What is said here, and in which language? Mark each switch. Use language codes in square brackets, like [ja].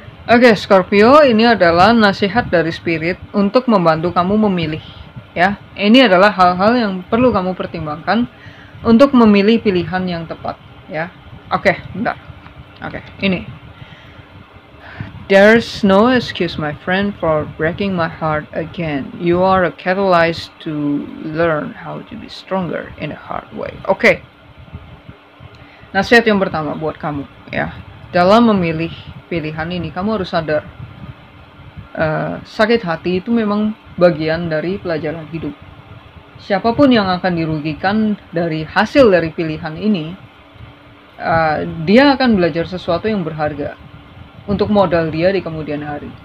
[id] Oke, Scorpio, ini adalah nasihat dari spirit untuk membantu kamu memilih. Ya, ini adalah hal-hal yang perlu kamu pertimbangkan untuk memilih pilihan yang tepat. Ya, oke, bentar. Oke, ini. [en] There's no excuse, my friend, for breaking my heart again. You are a catalyst to learn how to be stronger in a hard way. [id] Oke. Nasihat yang pertama buat kamu, ya. Dalam memilih pilihan ini, kamu harus sadar sakit hati itu memang bagian dari pelajaran hidup. Siapapun yang akan dirugikan dari hasil dari pilihan ini, dia akan belajar sesuatu yang berharga untuk modal dia di kemudian hari.